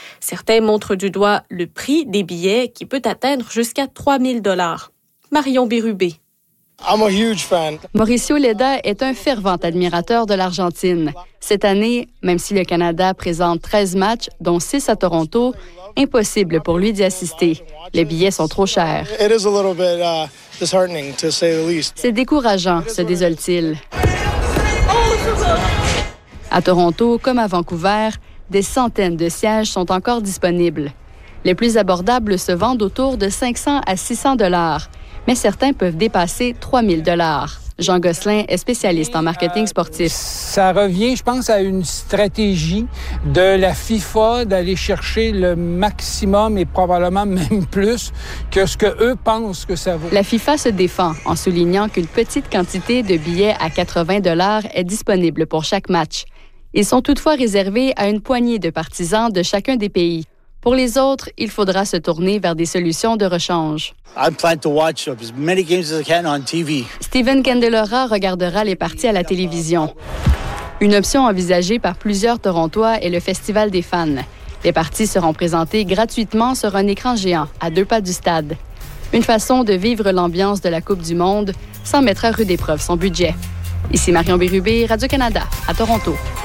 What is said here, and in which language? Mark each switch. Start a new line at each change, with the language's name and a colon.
French: Certains montrent du doigt le prix des billets qui peut atteindre jusqu'à 3 000 $. Marion Bérubé.
English: I'm a huge fan.
French: Mauricio Leda est un fervent admirateur de l'Argentine. Cette année, même si le Canada présente 13 matchs, dont 6 à Toronto, impossible pour lui d'y assister. Les billets sont trop chers.
English: It is a little bit disheartening, to say the least.
French: C'est décourageant, se désole-t-il. À Toronto, comme à Vancouver, des centaines de sièges sont encore disponibles. Les plus abordables se vendent autour de 500 à 600 $, mais certains peuvent dépasser 3 000 $. Jean Gosselin est spécialiste en marketing sportif. Ça revient, je pense, à une stratégie de la FIFA d'aller chercher le maximum et probablement même plus que ce qu'eux pensent que ça vaut. La FIFA se défend en soulignant qu'une petite quantité de billets à 80 $ est disponible pour chaque match. Ils sont toutefois réservés à une poignée de partisans de chacun des pays. Pour les autres, il faudra se tourner vers des solutions de rechange.
English: I plan to watch as many games as I can on TV.
French: Steven Candelora regardera les parties à la télévision. Une option envisagée par plusieurs Torontois est le Festival des fans. Les parties seront présentées gratuitement sur un écran géant, à 2 pas du stade. Une façon de vivre l'ambiance de la Coupe du monde sans mettre à rude épreuve son budget. Ici Marion Bérubé, Radio-Canada, à Toronto.